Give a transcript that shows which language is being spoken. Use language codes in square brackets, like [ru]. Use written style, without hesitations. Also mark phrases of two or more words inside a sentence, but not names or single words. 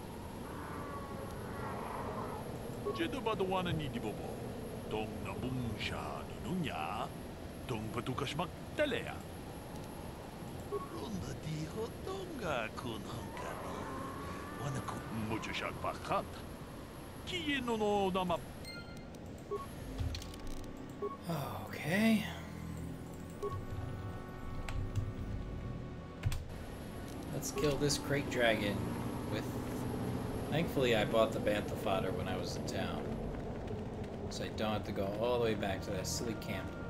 [en] Jedo badwana ni di bobo. Dong na bungsha nunya. Dong patukas magtalea. Runda di hodonga kun hankami. Wana kun mucho shakpakat. Kino no dama. Okay. Let's kill this crate dragon with... Thankfully I bought the bantha fodder when I was in town. So I don't have to go all the way back to that silly camp.